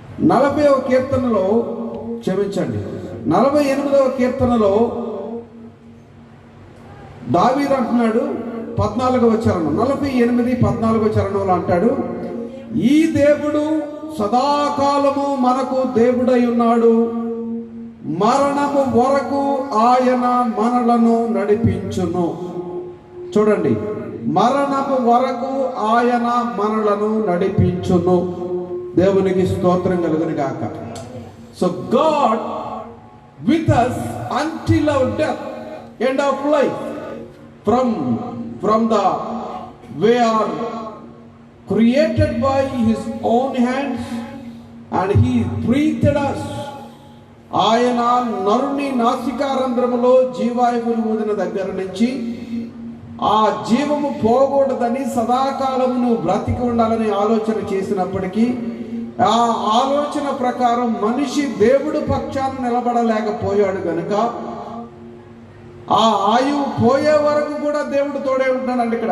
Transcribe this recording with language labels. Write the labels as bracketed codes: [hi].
[te] 40వ కీర్తనలో, క్షమించండి 48వ కీర్తనలో దావీదు అంటున్నాడు, 14వ చరణం, 48, 14వ చరణంలో అంటాడు, ఈ దేవుడు సదాకాలము మనకు దేవుడై ఉన్నాడు, మరణము వరకు ఆయన మనలను నడిపించును. చూడండి, మరణము వరకు ఆయన మనలను నడిపించును. దేవునికి స్తోత్రం కలుగును గాక. [en] So god with us until our death, end of life. From the we are created by his own hands and he breathed us. [te] ఆయన నరుని నాసికారంధ్రములో జీవాయువును ఊదిన దగ్గర నుంచి ఆ జీవము పోకూడదని సదాకాలమును బ్రతికి ఉండాలని ఆలోచన చేసినప్పటికీ ఆ ఆలోచన ప్రకారం మనిషి దేవుడు పక్షాన నిలబడలేకపోయాడు గనుక ఆ ఆయువు పోయే వరకు కూడా దేవుడు తోడే ఉంటున్నాడు.